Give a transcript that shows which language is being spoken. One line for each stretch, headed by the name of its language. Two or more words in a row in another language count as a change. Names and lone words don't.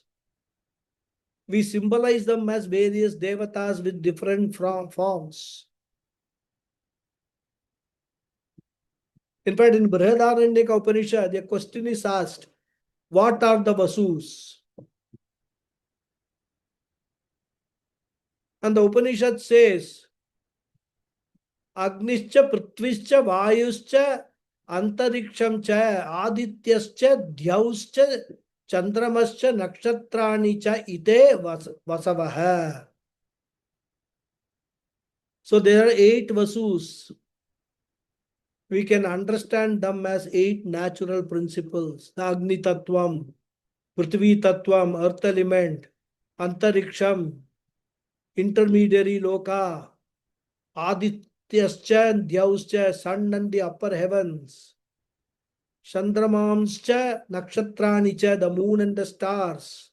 English: We symbolize them as various devatas with different forms. In fact, in Brihadaranyaka Upanishad, a question is asked, what are the Vasus? And the Upanishad says,
Sanskrit: अग्निश्च, पृथ्वीश्च, वायुश्च, अन्तरिक्षं च, आदित्यश्च, द्यौश्च, चन्द्रमाश्च, नक्षत्राणि च, एते वसवः.
English: So there are 8 Vasus. We can understand them as 8 natural principles.
Sanskrit: The अग्नि तत्त्वम्, पृथ्वी तत्त्वम्,
English: earth element, Antariksham, intermediary loka, Adityascha and Dhyauscha, sun and the upper heavens,
Sanskrit: चन्द्रमांश्च, नक्षत्राणि च,
English: the moon and the stars.